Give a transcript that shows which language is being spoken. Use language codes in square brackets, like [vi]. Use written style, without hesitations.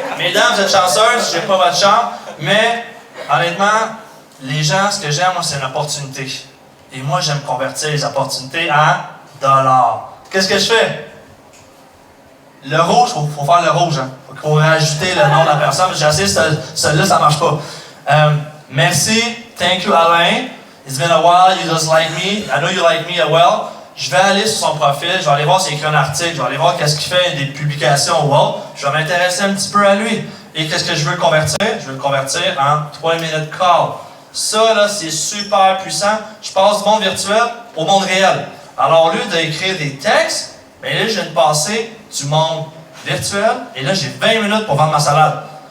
[fr] Mesdames, vous êtes chanceuses, j'ai pas votre chambre, mais honnêtement, les gens, ce que j'aime, moi, c'est une opportunité. Et moi, j'aime convertir les opportunités en dollars. Qu'est-ce que je fais? Le rouge, il faut faire le rouge. Hein. Faut rajouter le nom de la personne. J'ai essayé, celui-là, ça marche pas. Merci, [en] thank you Alain. It's been a while, you just like me. I know you like me as well. [fr] Je vais aller sur son profil, je vais aller voir s'il écrit un article, je vais aller voir qu'est-ce qu'il fait, des publications ou autre. Je vais m'intéresser un petit peu à lui. Et qu'est-ce que je veux convertir? Je veux le convertir en [en] 3 minutes call. [fr] Ça, là, c'est super puissant. Je passe du monde virtuel au monde réel. Alors, au lieu d'écrire des textes, bien là, je viens de passer du monde virtuel et là, j'ai 20 minutes pour vendre ma salade.